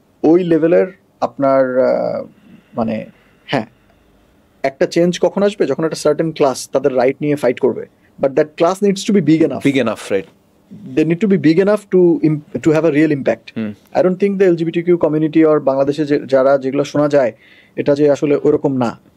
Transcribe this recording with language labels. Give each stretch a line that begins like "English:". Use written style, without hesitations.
Bangla: ওই লেভেলের আপনার মানে হ্যাঁ, একটা চেঞ্জ কখন আসবে? যখন একটা সার্টেন ক্লাস তাদের রাইট নিয়ে ফাইট করবে,
English: but that class needs to be big enough,
Bangla: right?
English: They need to be big enough to have a real impact. I don't think the LGBTQ community or
Bangla: বাংলাদেশে যারা যেগুলো শোনা যায় এটা যে আসলে ওরকম না।